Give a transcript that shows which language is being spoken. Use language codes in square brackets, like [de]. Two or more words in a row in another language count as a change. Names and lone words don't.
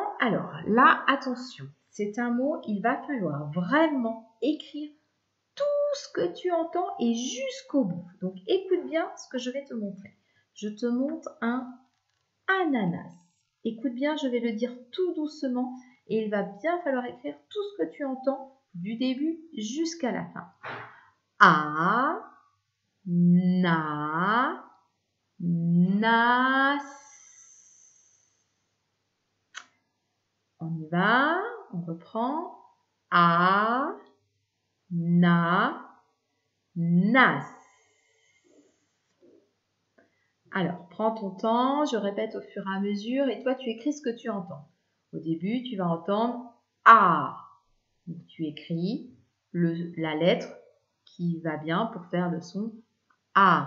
[fr] Alors là, attention, c'est un mot, il va falloir vraiment écrire tout ce que tu entends et jusqu'au bout. Donc, écoute bien ce que je vais te montrer. Je te montre un ananas. Écoute bien, je vais le dire tout doucement et il va bien falloir écrire tout ce que tu entends du début jusqu'à la fin. A, na, nas. On y va, on reprend. A, na, nas. Alors, prends ton temps, je répète au fur et à mesure et toi, tu écris ce que tu entends. Au début, tu vas entendre A. Donc, tu écris la lettre qui va bien pour faire le son A.